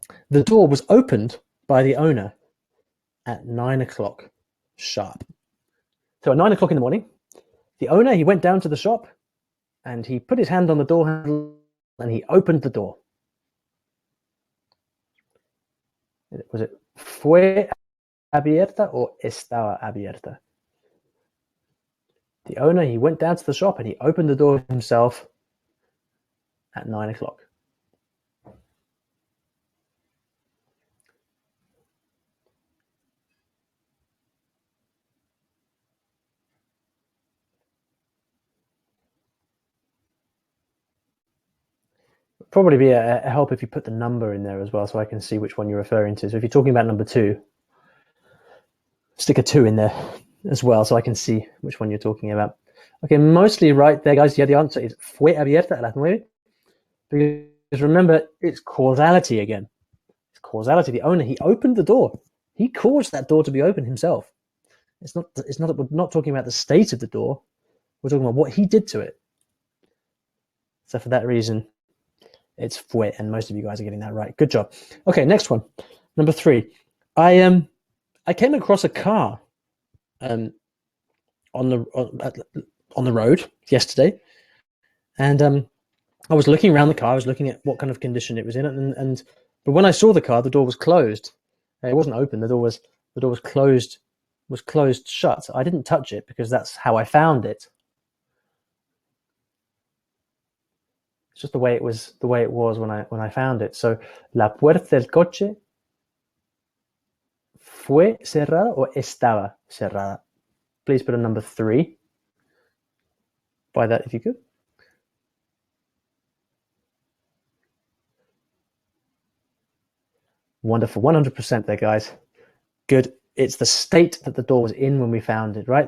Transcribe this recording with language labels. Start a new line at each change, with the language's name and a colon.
English: The door was opened by the owner at 9 o'clock sharp. So at 9 o'clock in the morning, the owner, he went down to the shop and he put his hand on the door handle and he opened the door. Was it
Spanish: fue abierta
English: or
Spanish: estaba abierta?
English: The owner, he went down to the shop and he opened the door himself at 9 o'clock. probably be a help if you put the number in there as well, so I can see which one you're referring to. So if you're talking about number 2, stick a 2 in there as well, so I can see which one you're talking about. Okay, mostly right there, guys. Yeah, the answer is
Spanish: fue abierta a las 9.
English: Because remember, it's causality again. It's causality. The owner, he opened the door. He caused that door to be open himself. It's not. We're not talking about the state of the door. We're talking about what he did to it. So for that reason, it's fue, and most of you guys are getting that right. Good job. Okay, next one, number 3. I came across a car on the road yesterday, and I was looking around the car. I was looking at what kind of condition it was in, but when I saw the car, the door was closed. It wasn't open. The door was closed. Was closed shut. I didn't touch it because that's how I found it. It's just the way it was when I found it.
Spanish: So la puerta del coche fue cerrada o estaba cerrada.
English: Please put a number 3 by that if you could. Wonderful. 100% there, guys. Good. It's the state that the door was in when we found it, right?